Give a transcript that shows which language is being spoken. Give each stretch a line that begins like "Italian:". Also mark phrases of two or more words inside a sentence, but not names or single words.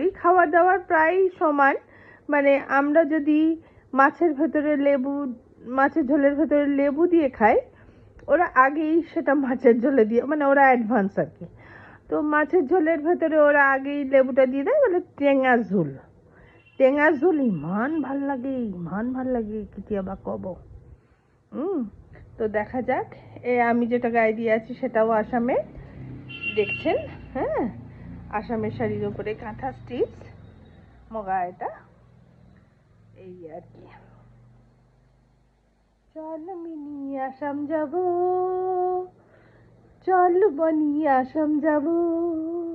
Bangla: খাওয়া দাওয়ার প্রায় সমান। মানে আমরা যদি মাছের ঝোলের ভেতরে লেবু দিয়ে খাই, ওরা আগেই সেটা মাছের ঝোলে দিয়ে, মানে ওরা অ্যাডভান্স আর কি। তো মাছের ঝোলের ভেতরে ওরা আগেই লেবুটা দিয়ে দেয়, বলে
Assamese: টেঙা ঝোল ইমান ভাল লাগে কেতিয়াবা কব।
Bangla: তো দেখা যাক। আমি যেটা গায়ে দিয়ে আছি সেটাও আসামে, দেখছেন। আসামের শাড়ির উপরে কাঁথা স্টিচ, মগা, এটা এই আর কি। চল মিনি আসাম যাব, চল বনি আসাম যাব।